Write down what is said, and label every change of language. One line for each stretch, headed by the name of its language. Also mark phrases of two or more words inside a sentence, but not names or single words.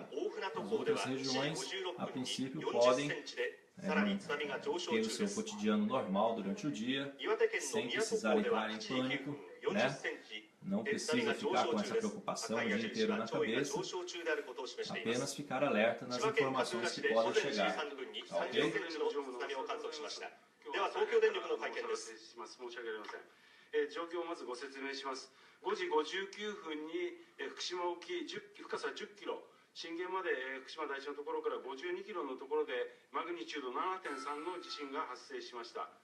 Portuguese: As outras regiões, a princípio, podem ter o seu cotidiano normal durante o dia, sem precisar entrar em pânico, né? Não precisa ficar com essa preocupação o dia inteiro na cabeça, apenas ficar alerta nas informações que podem chegar. Tá ok?
Japanese: では東京電力の会見です。申し訳ありません。状況をまずご説明します。5時59分に福島沖深さ10キロ、震源まで福島第一のところから52キロのところでマグニチュード 7.3 の地震が発生しました。